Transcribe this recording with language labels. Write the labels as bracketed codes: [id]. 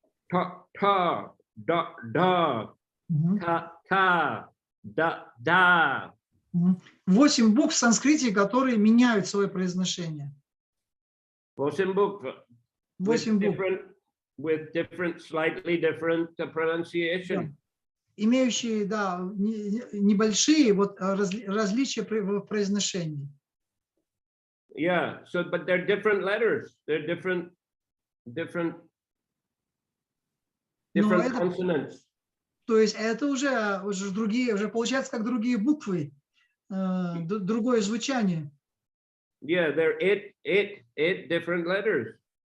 [ru] Ta, ta, da, da, ta, ta, да, да. 8 букв в санскрите, которые меняют свое произношение. 8 букв. 8 букв. [en] With different, slightly different pronunciation. [ru] Имеющие, да, небольшие вот различия в произношении. [en] Yeah, so but they're different letters. They're different consonants. [ru] То есть это уже другие, уже получается как другие буквы, другое звучание. [en] Yeah, there are eight different letters.